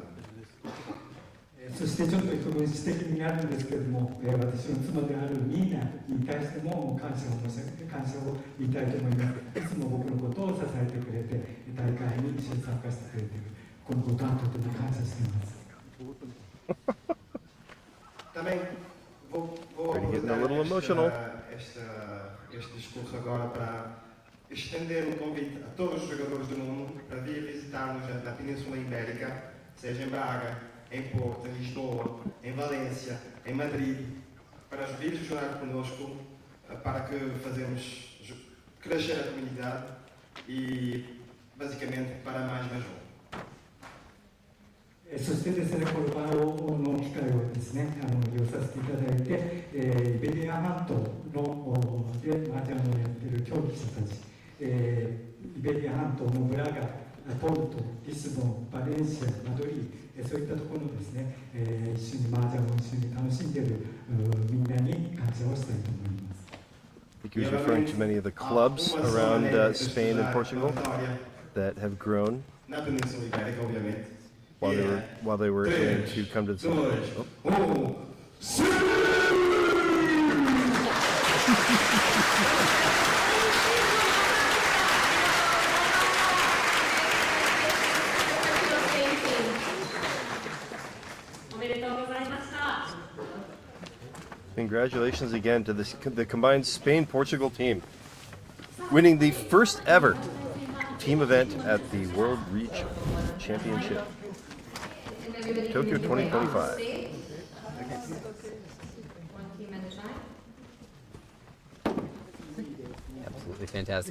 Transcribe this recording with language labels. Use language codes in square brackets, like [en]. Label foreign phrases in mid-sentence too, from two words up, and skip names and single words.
[ja] そしてちょっと一分指摘になるんですけれども、私の妻であるニーナに対しても感謝を言いたいと思います。いつも僕のことを支えてくれて、大会に一緒に参加してくれている、このことはとても感謝しています。 [pt] Também vou aproveitar este discurso agora para estender um convite a todos os jogadores do mundo para vir visitar-nos na Península Ibérica, seja em Braga, em Porto, em Lisboa, em Valência, em Madrid, para vir jogar connosco, para que fazemos crescer a comunidade e, basicamente, para mais um. [ja] そしてですね、この場の機会をですね、利用させていただいて、イベリア半島ので麻雀をやっている競技者たち、 イベリア半島のブラガ、ポルト、リスボン、バレンシア、マドリー、そういったところのですね、一緒に麻雀を一緒に楽しんでいるみんなに感謝をしたいと思います。 [en] I think he was referring to many of the clubs around Spain and Portugal that have grown while they were aiming to come to the Semifinals. Oh. [ja] おめでとうございました。 [en] Congratulations again to the combined Spain-Portugal team, winning the first ever team event at the World Reach Championship, Tokyo 2025. Absolutely fantastic.